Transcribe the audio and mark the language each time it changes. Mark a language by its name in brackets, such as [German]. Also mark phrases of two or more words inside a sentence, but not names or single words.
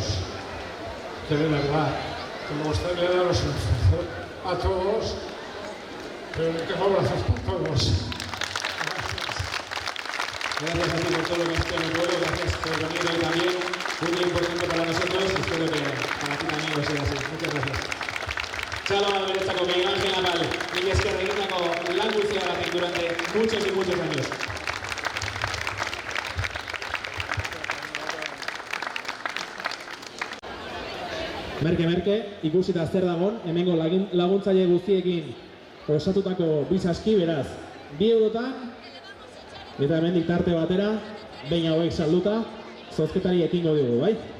[Spanish] Que de verdad, que me gustaría daros un abrazo a todos, pero que me abrazos para todos. Gracias a ti por todo lo que has hecho en el pueblo, gracias por venir hoy también, muy importante para nosotros, y espero que para ti también lo sea así. Muchas gracias. [Basque] Txalo bat beretzako Miguel Ángel Napal, mila esker egindako lan guztiagatik [Spanish] durante muchos y muchos años. [Basque] Merke, ikusita zer dagon, hemengo laguntzaile guztiekin osatutako bi saski, beraz, 2 eurotan, eta hemendik tarte batera, behin hauek salduta, zozketari ekingo dugu, bai?